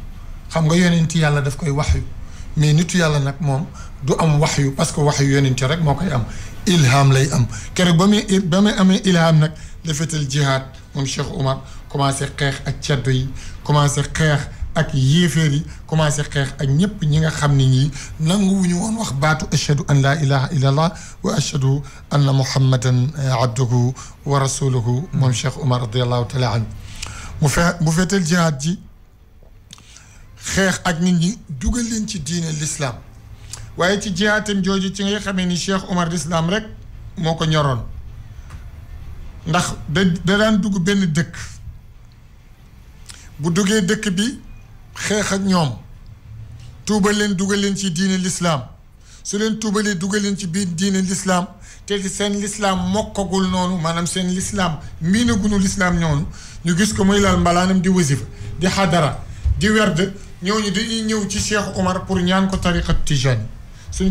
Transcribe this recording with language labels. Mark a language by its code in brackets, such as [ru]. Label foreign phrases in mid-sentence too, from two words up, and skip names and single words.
[wo] xam nga yonent yàlla daf koy waxyu mais nitu yàlla nag moom du am waxyu [fr] parce que [wo] waxyu yonent rek moo koy am ilham lay am keroog ba muy amee ilham nag la fetal jihaad moom Cheikh Umar commencé xeex ak ceddo yi commencé xeex ak yéeféer yi commencé xeex ak ñëpp ñi nga xam ne ñii nanguwuñu woon wax baatu [ar] أشهد أن لا إله إلا الله وأشهد أن محمدا عبده ورسوله [wo] moom Cheikh Umar [ar] رضي الله تعالى عنه [wo] mu feetal jihaad ji xeex ak nit ñi dugal leen ci diine l'islam waaye ci jihaatam jooju ci ngay xamee ni Cheikh Umar l'islam rek moo ko ñoroon ndax da daan dugg benn dëkk bu duggee dëkk bi xeex ak ñoom tuubal leen dugal leen ci diine l'islam su leen tuubalee dugal leen ci biir diine l'islam te seen l'islam mokkagul noonu maanaam seen l'islam miinagunu l'islam ñoonu ñu gis ko muy laal mbalaanam di wasifa di xadara di werd ñooñu dañuy ñëw ci Cheikh Umar pour ñaan ko tariqatu Tijani suñ